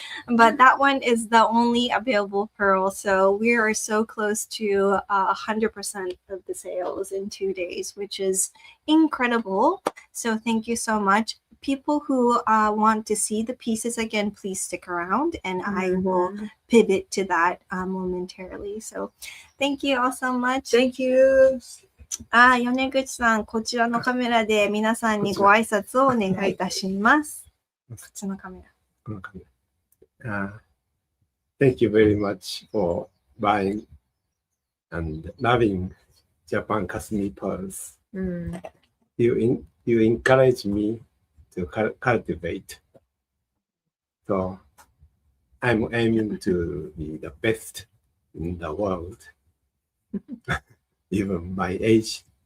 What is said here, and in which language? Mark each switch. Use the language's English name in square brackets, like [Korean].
[English] But that one is the only available pearl. So we are so close to 100% of the sales in 2 days, which is incredible. So thank you so much. People who want to see the pieces again, please stick around and I will pivot to that momentarily. So thank you all so much. Thank you. [Japanese] 米口さん、こちらのカメラで皆さんにご挨拶をお願いいたします。こっちのカメラ。 [English] Thank you very much for buying and loving Japan Kasumi pearls. You encourage me to cultivate. So I'm aiming to be the best in the world, even my age.